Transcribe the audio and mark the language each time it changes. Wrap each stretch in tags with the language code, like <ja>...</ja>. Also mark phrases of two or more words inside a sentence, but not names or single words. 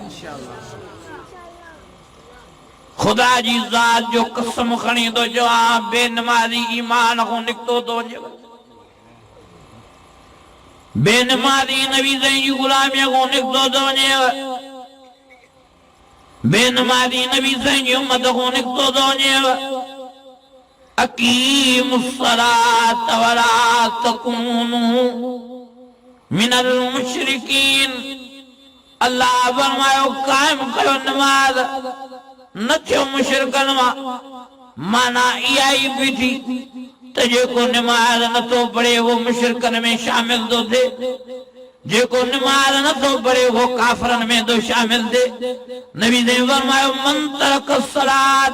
<sd>खुदा जी ज़ात जो कसम खणी तो जवाब बेनमाज़ी ईमान को निकतो तो वञे बेनमाज़ी नबी साईं जी ग़ुलामीअ को निकतो तो वञे बेनमाज़ी नबी साईं जी उम्मत को निकतो तो वञे</sd> <ar>أقيموا الصلاة ولا تكونوا من المشركين</ar> <sd>अल्लाह फरमायो कायम कयो नमाज न थियो मुशरिकनि मां माना इहा ई बीठी त जेको नमाज नथो पढ़े वो मुशरिकनि में शामिल थो थिए जेको नमाज नथो पढ़े वो काफ़िरनि में थो शामिल थिए नबी ने फरमायो</sd> <ar>من ترك الصلاة</ar>